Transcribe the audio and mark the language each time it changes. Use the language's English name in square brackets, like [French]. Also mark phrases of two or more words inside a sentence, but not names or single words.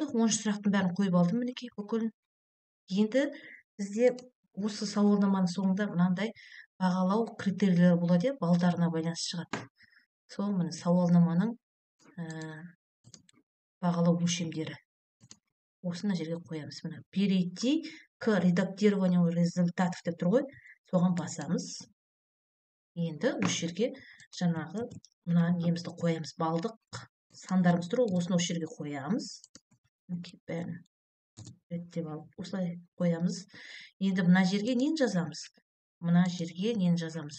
[Kazakh] 10-ші сұрақтың бәрін қойып алдым, мінекей, бүкілін. Енді бізде осы сауалнаманың соңында мынандай бағалау критерийлері болады, балдарына байланысты шығады. Сол міне сауалнаманың бағалау өлшемдері. Осыны жерге қоямыз. Міне [Russian] перейти к редактированию результатов [Kazakh] деп тұр ғой, соған басамыз. Енді осы жерге жаңағы мына немізді қоямыз. Балдық сандарымыз тұр ғой, осыны осы жерге қоямыз. Бәрін реттеп алып, осылай қоямыз. Енді мына жерге нені жазамыз? Мына жерге нені жазамыз?